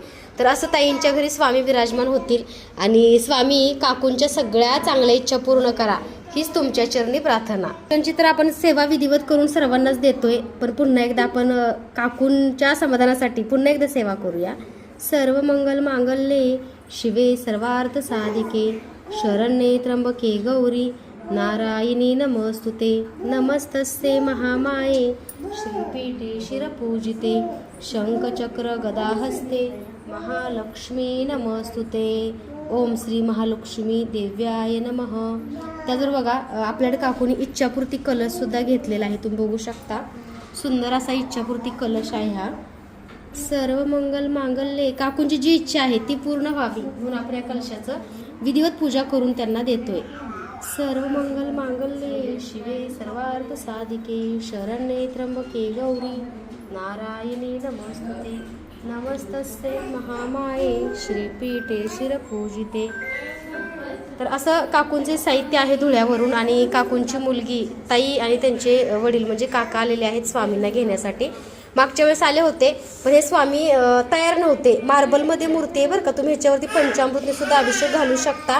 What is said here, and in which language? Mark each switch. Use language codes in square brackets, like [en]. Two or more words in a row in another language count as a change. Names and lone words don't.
[mr] तर असं ताईंच्या घरी स्वामी विराजमान होतील आणि स्वामी काकूंच्या सगळ्या चांगल्या इच्छा पूर्ण करा हीच तुमच्या चरणी प्रार्थना. त्यांची तर आपण सेवा विधिवत करून सर्वांनाच देतोय, पण पुन्हा एकदा आपण काकूंच्या समाधानासाठी पुन्हा एकदा सेवा करूया. [sa] सर्व मंगल मांगल्ये शिवे सर्वार्थ साधिके शरण्ये त्र्यंबके गौरी नारायणी नमस्तुते. नमस्तस्ये महामाये श्रीपीठे शिरपूजिते शंखचक्र गदाहस्ते महालक्ष्मी नमस्तुते. ओम श्री महालक्ष्मी देव्याय नमः. [mr] त्याचबरोबर बघा आपल्याकडे काकूनी इच्छापूर्ती कलश सुद्धा घेतलेला आहे. तुम्ही बघू शकता सुंदर असा इच्छापूर्ती कलश आहे हा. [sa] सर्व मंगल मांगल्ये [mr] काकूंची जी इच्छा आहे ती पूर्ण व्हावी म्हणून आपण या कलशाचं विधिवत पूजा करून त्यांना देतोय. [sa] सर्व मंगल मांगल्ये शिवे सर्वार्थ साधिके शरण्ये त्र्यंबके गौरी नारायणी नमस्तुते. नमस्तस्ये महामाये श्रीपीठे शिरपूजिते. [mr] तर असं काकूंचे साहित्य आहे धुळ्यावरून. आणि काकूंची मुलगी ताई आणि त्यांचे वडील म्हणजे काका आलेले आहेत स्वामींना घेण्यासाठी. मागच्या वेळेस आले होते पण हे स्वामी तयार नव्हते. मार्बलमध्ये मूर्ती आहे बरं का. तुम्ही ह्याच्यावरती पंचामृतने सुद्धा अभिषेक घालू शकता.